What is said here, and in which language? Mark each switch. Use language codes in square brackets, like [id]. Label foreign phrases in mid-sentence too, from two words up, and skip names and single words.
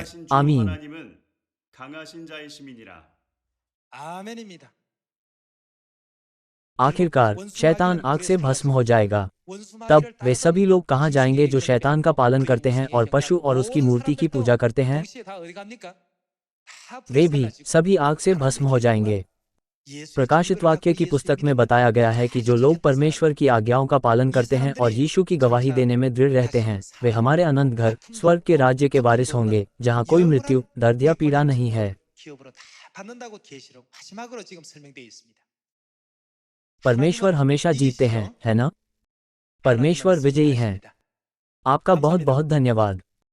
[hi] आमीन। [ko] 아멘입니다. [hi] आखिरकार शैतान आग से भस्म हो जाएगा। [ko] 원수 [hi] तब [ko] 마귀를 [hi] वे सभी लोग कहाँ जाएंगे जो शैतान का पालन करते हैं और पशु और उसकी मूर्ति की पूजा करते हैं? [ko] 동시에 다 어디 갑니까? 다 [hi] वे भी [ko] 불살라지고 [hi] सभी आग से भस्म हो जाएंगे। [ko] 예수의 [hi] प्रकाशित [ko] 증거를 [hi] वाक्य [ko] 갖고 [hi] की [ko] 예수를 [hi] पुस्तक में [ko] 믿는 [hi] बताया गया है कि जो लोग परमेश्वर की आज्ञाओं का पालन करते हैं और यीशु की गवाही देने में दृढ़ रहते हैं, वे हमारे अनंत घर स्वर्ग के राज्य के वारिस होंगे, जहाँ कोई मृत्यु, दर्द या पीड़ा नहीं है। [ko] 기업으로 다 받는다고 계시록 마지막으로 지금 설명되어 있습니다. [hi] परमेश्वर हमेशा जीतते हैं, है ना? परमेश्वर विजयी हैं। आपका बहुत बहुत धन्यवाद।